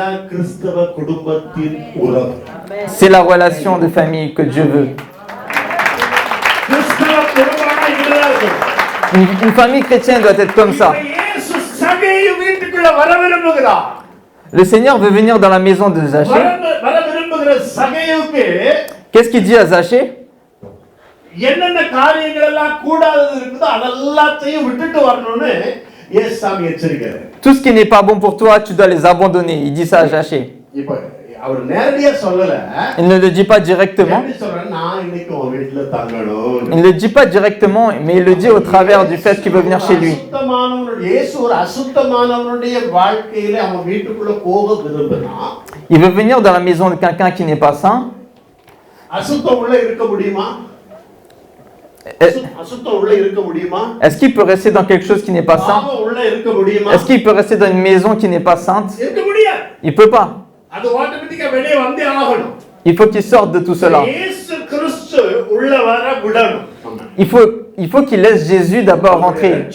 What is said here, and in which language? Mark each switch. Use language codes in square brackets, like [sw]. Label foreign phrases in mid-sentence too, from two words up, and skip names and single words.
[fr] C'est la relation de famille que Dieu veut. Une famille chrétienne doit être comme ça. Le Seigneur veut venir dans la maison de Zachée. Qu'est-ce qu'il dit à Zachée? [ta] என்னென்ன காரியங்கள் எல்லாம் கூடாதது இருக்குதோ அதெல்லாத்தையும் விட்டுட்டு வரணும்னு இயேசுசாமி எச்சரிக்கிறார். [fr] Tout ce qui n'est pas bon pour toi, tu dois les abandonner. Il dit ça à Zachée. [ta] இப்போ அவர் நேரடியா சொல்லல. [fr] Il ne le dit pas directement. [ta] எப்படி சொல்றாரு? நான் இன்னைக்கு உன் வீட்ல தங்கணும். [fr] Il ne le dit pas directement, mais il le dit au travers du fait qu'il veut venir chez lui. [ta] இயேசு ஒரு அசுத்தமானவனுடைய வாழ்க்கையில அவன் வீட்டுக்குள்ள போக விரும்பினா [fr] Il veut venir dans la maison de quelqu'un qui n'est pas saint. [ta] அசுத்தம் உள்ள இருக்க முடியுமா? [fr] Est-ce qu'il peut rester dans quelque chose qui n'est pas saint? Est-ce qu'il peut rester dans une maison qui n'est pas sainte? Il ne peut pas. Il faut qu'il sorte de tout cela. Il faut qu'il laisse Jésus d'abord rentrer.